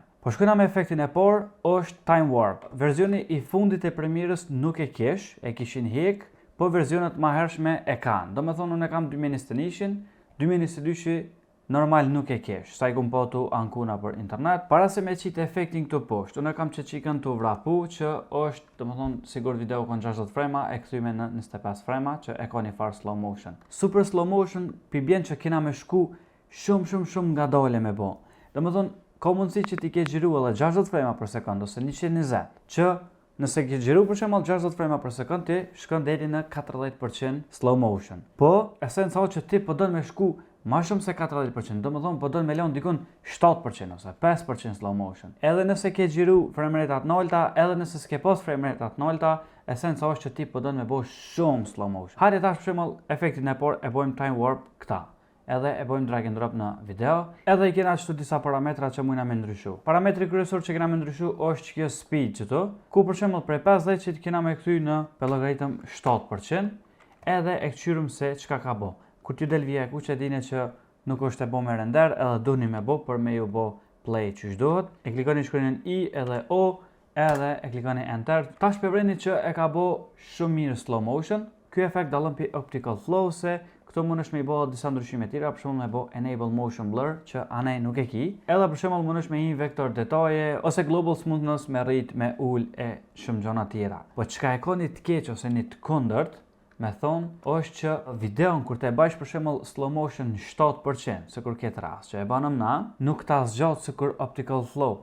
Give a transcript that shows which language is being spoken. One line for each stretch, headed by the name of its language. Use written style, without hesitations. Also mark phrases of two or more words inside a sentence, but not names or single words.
Albanian: Po shkojna me efektin e parë, është
English: time warp.
Albanian: Versioni i fundit e Premierës nuk e kish, e kishin hek, po versionet më hershme e kanë. Do me thonë unë e kam 2021, 2022 normal nuk e kish. Sa i kum po tu ankuna për internet. Para se me qitë efektin këtu poshtë, unë e kam që qikën të vrapu, që është, do me thonë, sigur video kon 60 frame, e këthyme në 25 frame, që e ka një farë
English: slow motion. Super slow motion,
Albanian: pi bjen që kena me shku shumë nga dole me bo. Do me thonë, ka mundësi që ti ke xhiru edhe 60 frame për sekund ose 120, që nëse ke xhiru për shembull 60 frame për sekund, ti shkon deri në 40%
English: slow motion.
Albanian: Po, esenca është që ti po don me shku më shumë se 40%, do me thonë po don me lënë dikun 7% ose 5%
English: slow motion.
Albanian: Edhe nëse ke xhiru
English: frame rate
Albanian: të larta, edhe nëse s'ke pas
English: frame rate
Albanian: të larta, esenca është që ti po don me bëj shumë
English: slow motion.
Albanian: Hajde tash për shembull efektin e parë e bëjmë
English: time warp
Albanian: këta. Edhe e bëjmë
English: drag and drop
Albanian: në video, edhe i kena qëtu disa parametra që mujna me ndryshu. Parametri kryesor që kena me ndryshu është kjo speed qëtu, ku për shembull prej 50 që kena me këthy në për logaritëm 7%, edhe e këqyrëm se qka ka bo. Kur t'ju del vija ku që dine që nuk është e bo me render, edhe doni me bo për me ju bo play që shdohet, e klikoni shkronjën I edhe O, edhe e klikoni enter. Tash përvreni që e ka bo shumë mirë
English: slow motion.
Albanian: Ky efekt dallon pi
English: optical flow
Albanian: se këto mundesh me i bëhet disa ndryshime tjera, për shembull me bë
English: enable motion blur
Albanian: që anej nuk e ki. Edhe për shembull mundesh me një vektor detaje ose
English: global smoothness
Albanian: me rrit, me ul e shumë gjëra tjera. Po çka e ka një të keq ose një të kundërt, me thonë, është që videon kur të e bajsh për shembull
English: slow motion
Albanian: 7%, sikur këtë rast që e banëm na, nuk ta zgjat sikur
English: optical flow.